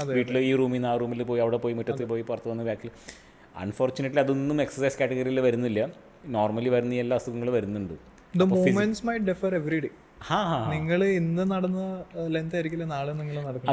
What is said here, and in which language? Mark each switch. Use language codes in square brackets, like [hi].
[ml] വീട്ടിൽ ഈ റൂമിൽ നിന്ന് ആ റൂമിൽ പോയി, അവിടെ പോയി, മുറ്റത്ത് പോയി, പുറത്ത് വന്ന് ബാക്കിൽ. അൺഫോർച്ചുനേറ്റ്ലി അതൊന്നും എക്സസൈസ് കാറ്റഗറിയിൽ വരുന്നില്ല. നോർമലി വരുന്ന എല്ലാ അസുഖങ്ങളും വരുന്നുണ്ട്. [en] The movements might differ every day. [ml] നിങ്ങൾ ഇന്ന് നടന്ന ലെങ്ത് ആയിരിക്കില്ല നാളെ നിങ്ങൾ നടക്കുന്നത്.